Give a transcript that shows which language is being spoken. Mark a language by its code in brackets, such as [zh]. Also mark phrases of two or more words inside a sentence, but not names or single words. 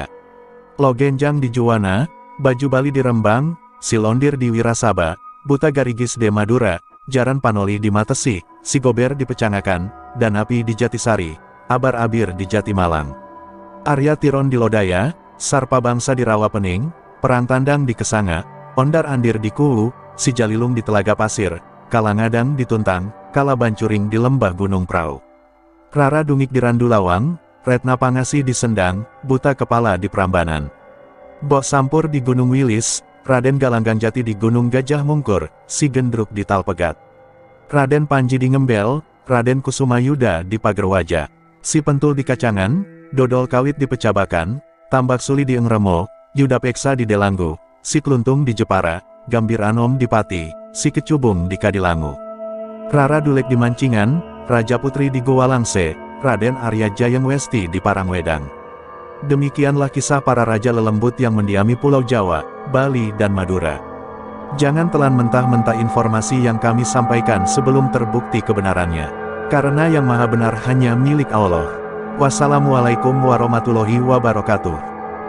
[id] Logenjang di Juwana, Baju Bali di Rembang, Silondir di Wirasaba, Buta Garigis di Madura, Jaran Panoli di Matesi, Sigober di Pecangakan, Danapi di Jatisari, Abar Abir di Jatimalang. Arya Tiron di Lodaya, Sarpa Bangsa di Rawapening, Perang Tandang di Kesanga, Ondar Andir di Kuwu, Sijalilung di Telaga Pasir, Kalangadang di Tuntang, Kalabancuring di Lembah Gunung Prau. Rara Dungik di Randulawang, Retna Pangasi di Sendang, Buta Kepala di Prambanan. Bok Sampur di Gunung Wilis, Raden Galanggang Jati di Gunung Gajah Mungkur, Si Gendruk di Talpegat. Raden Panji di Ngembel, Raden Kusuma Yuda di Pagerwaja. Si Pentul di Kacangan, Dodol Kawit di Pecabakan, Tambak Suli di Engremo, Yuda Peksa di Delanggu, Si Kluntung di Jepara, Gambir Anom di Pati, Si Kecubung di Kadilangu. Rara Dulek di Mancingan, Raja Putri di Gowalangse, Raden Arya Jayeng Westi di Parangwedang. Demikianlah kisah para raja lelembut yang mendiami Pulau Jawa, Bali dan Madura. Jangan telan mentah-mentah informasi yang kami sampaikan sebelum terbukti kebenarannya. Karena yang maha benar hanya milik Allah. [ar] والسلام عليكم ورحمة الله وبركاته.